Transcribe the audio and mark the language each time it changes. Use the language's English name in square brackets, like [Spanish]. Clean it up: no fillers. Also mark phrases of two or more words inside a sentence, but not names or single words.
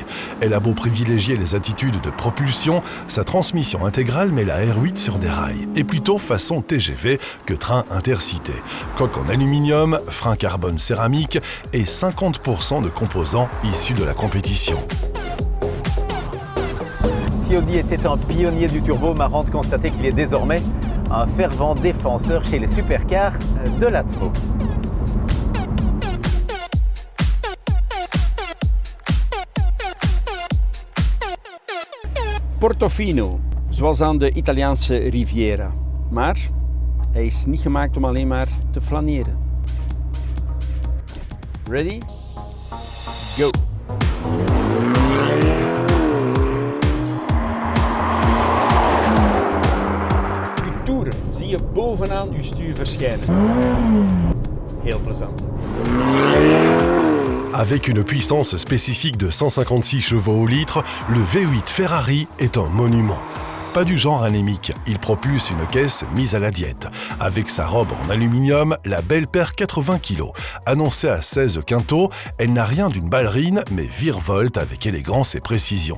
[French] Elle a beau privilégier les attitudes de propulsion, sa transmission intégrale met la R8 sur des rails, et plutôt façon TGV que train intercité. Coque en aluminium, frein carbone céramique et 50% de composants issus de la compétition. Si Audi était un pionnier du turbo, marrant de constater qu'il est désormais un fervent défenseur chez les supercars de l'atmo. [Dutch] Portofino, zoals aan de Italiaanse Riviera. Maar hij is niet gemaakt om alleen maar te flaneren. [English] Ready? Go! [Dutch] Zie je bovenaan je stuur verschijnen. Heel plezant. [French] Avec une puissance spécifique de 156 chevaux au litre, le V8 Ferrari est un monument. Pas du genre anémique, il propulse une caisse mise à la diète. Avec sa robe en aluminium, la belle perd 80 kg. Annoncée à 16 quintaux, elle n'a rien d'une ballerine, mais virevolte avec élégance et précision.